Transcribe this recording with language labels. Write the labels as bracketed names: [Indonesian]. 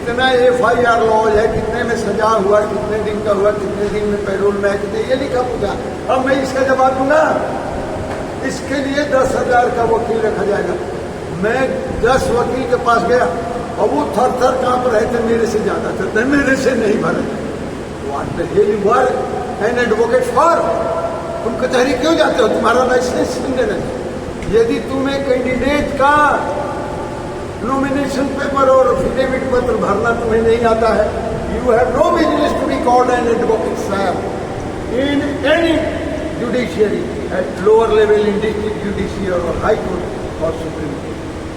[Hindi] कितना FIR laws है, कितने में सजा हुआ, कितने दिन का हुआ, कितने दिन में पैरोल में, कितने ये लिखा पूछा। अब मैं इसका जवाब दूंगा, इसके लिए 10,000 का वकील रखा जाएगा। मैं 10 वकील के पास गया और वो थर थर कांप रहे थे, मेरे से ज्यादा थे, मेरे से नहीं भरे। [English] What the hell you are an advocate for? [Hindi] तुम कचहरी क्यों जाते हो? तुम्हारा लाइसेंस नहीं। यदि तुम्हें कैंडिडेट का नॉमिनेशन पेपर और एफिडेविट पत्र भरना तुम्हें नहीं आता है, [English] You have no business to be called an advocate sir in any judiciary at lower level in district judiciary और high court और supreme court.